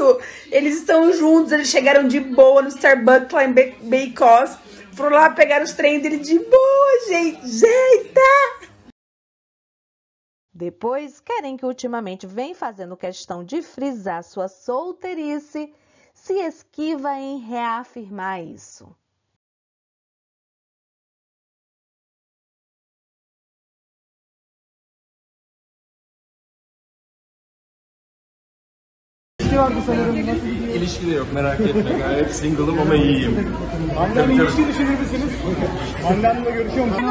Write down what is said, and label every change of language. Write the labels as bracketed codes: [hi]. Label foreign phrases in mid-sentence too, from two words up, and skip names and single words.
[pt] Eles estão juntos, eles chegaram de boa no Starbucks lá em Beykoz. Foram lá pegar os trem dele de boa, gente. Eita! Depois, Kerem, que ultimamente vem fazendo questão de frisar sua solteirice, se esquiva em reafirmar isso. [tr] İlişki de yok, merak etme, gayet single'ım ama iyiyim. Hande'nin ilişki düşünür müsünüz? Hande'ninle görüşüyor musunuz?